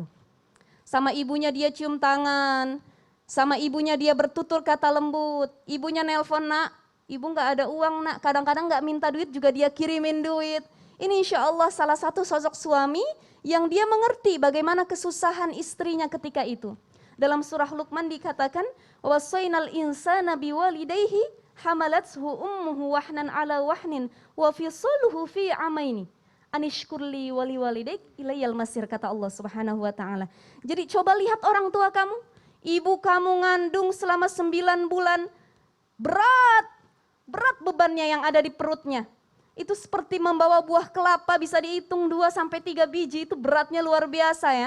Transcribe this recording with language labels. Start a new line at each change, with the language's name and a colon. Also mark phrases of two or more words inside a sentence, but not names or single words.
Indonesian: Sama ibunya dia cium tangan, sama ibunya dia bertutur kata lembut. Ibunya nelpon, nak, ibu nggak ada uang nak, kadang-kadang nggak minta duit juga dia kirimin duit. Ini
Arabic: إن شاء الله
Indonesian: salah satu sosok suami yang dia mengerti bagaimana kesusahan istrinya ketika itu. Dalam surah Luqman dikatakan,
Arabic: ووصينا الإنسان بوالديه حملته أمه وهنا على وهن وفصاله في عامين أن اشكر لي ولوالديك إلي المصير,
Indonesian: kata Allah
Arabic: سبحانه وتعالى.
Indonesian: Jadi coba lihat orang tua kamu, ibu kamu ngandung selama 9 bulan, berat bebannya yang ada di perutnya. Itu seperti membawa buah kelapa, bisa dihitung 2-3 biji, itu beratnya luar biasa ya.